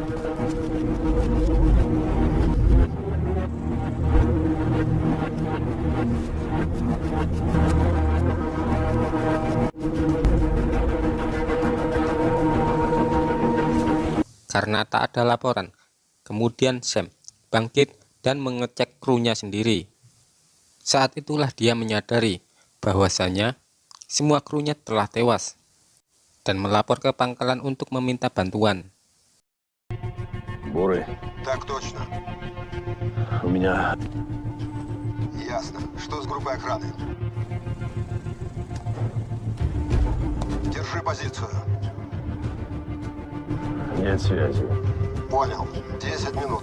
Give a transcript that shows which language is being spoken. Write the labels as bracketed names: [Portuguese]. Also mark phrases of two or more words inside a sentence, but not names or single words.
[Indonesian] Karena tak ada laporan, kemudian Sam bangkit dan mengecek krunya sendiri. Saat itulah dia menyadari bahwasanya semua krunya telah tewas dan melapor ke pangkalan untuk meminta bantuan. [Russian] Буры, Так точно. у меня Ясно. Что с группой охраны? Держи позицию. нет связи. Понял. 10 минут.